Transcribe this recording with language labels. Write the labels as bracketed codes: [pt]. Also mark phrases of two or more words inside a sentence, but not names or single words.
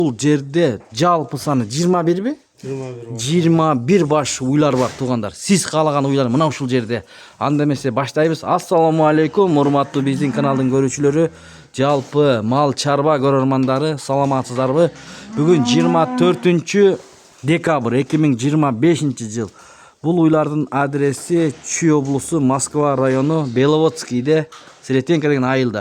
[kk] Бұл жерде жалпы саны 21 бе? 21 баш уйлар бар туғандар. Сіз қалаған уйлар мына ушул жерде. [ky] Анда эмесе баштайбыз. Ассаламу алейкум, урматтуу биздин каналдын көрүүчүлөрү, жалпы мал чарба көрөрмандары, саламатсыздарбы? Бүгүн 24 декабрь 2025 жыл. Бул уйлардын адреси Чүй облусу, Москва району, Беловодскийде, Сретенка деген айылда.